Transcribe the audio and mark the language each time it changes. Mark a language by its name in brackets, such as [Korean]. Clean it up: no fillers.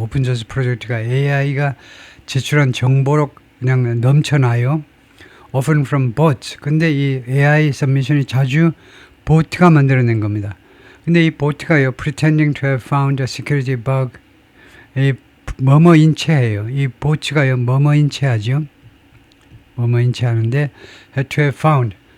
[Korean] 오픈소스 프로젝트가 AI가 제출한 정보로 그냥 넘쳐나요. [English] Often from bots. [Korean] 근데 이 AI submission이 자주 보트가 만들어낸 겁니다. 근데 이 보트가요, [English] pretending to have found a security bug. [Korean] 이 뭐뭐인체해요. 이 보트가요, 뭐뭐인체하죠. 뭐뭐인체하는데 [English] to have found.